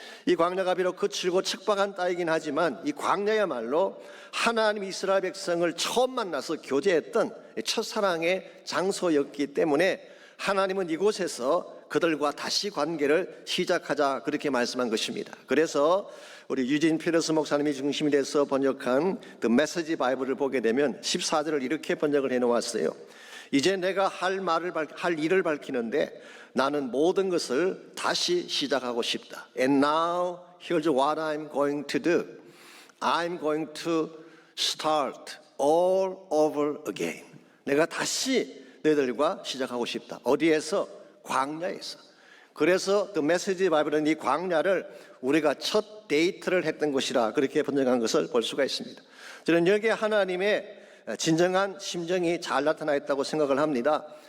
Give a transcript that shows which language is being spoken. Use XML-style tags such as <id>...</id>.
<ko>이 광야가 비록 거칠고 척박한 땅이긴 하지만 이 광야야말로 하나님 이스라엘 백성을 처음 만나서 교제했던 첫사랑의 장소였기 때문에 하나님은 이곳에서 그들과 다시 관계를 시작하자 그렇게 말씀한 것입니다. 그래서 우리 유진 피러스 목사님이 중심이 돼서 번역한 The Message Bible을 보게 되면 14절을 이렇게 번역을 해놓았어요. 이제 내가 할 일을 밝히는데 나는 모든 것을 다시 시작하고 싶다.</ko> <en>And now here's what I'm going to do. I'm going to start all over again.</en> <ko>내가 다시 너희들과 시작하고 싶다. 어디에서? 광야에서. 그래서 The Message 바이블은 이 광야를 우리가 첫 데이트를 했던 것이라 그렇게 번역한 것을 볼 수가 있습니다. 저는 여기에 하나님의 진정한 심정이 잘 나타나 있다고 생각을 합니다.</ko>